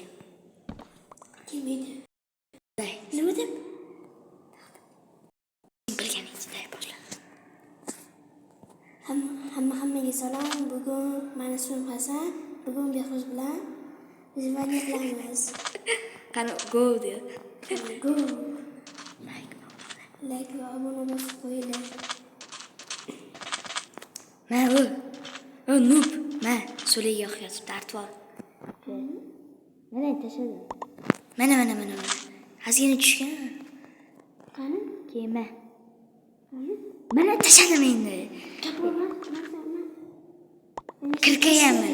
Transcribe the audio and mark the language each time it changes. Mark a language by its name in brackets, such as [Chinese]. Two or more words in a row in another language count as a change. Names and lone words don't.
[Uzbek] Kelmaydi. Nima deb? Bilganingizdek boshla. Hammaga salom. Bugun meni ismim Hasan. Bugun Behruz bilan video qilamiz. Qani go de. Go. Like va obuna bosib qo'yinglar. Noob. So'liga yoqyapti, artvoq. Mana tashladim. Mana. Hazina tushgan. Qani? Kema. Mana tashladim endi. Kirkayapman.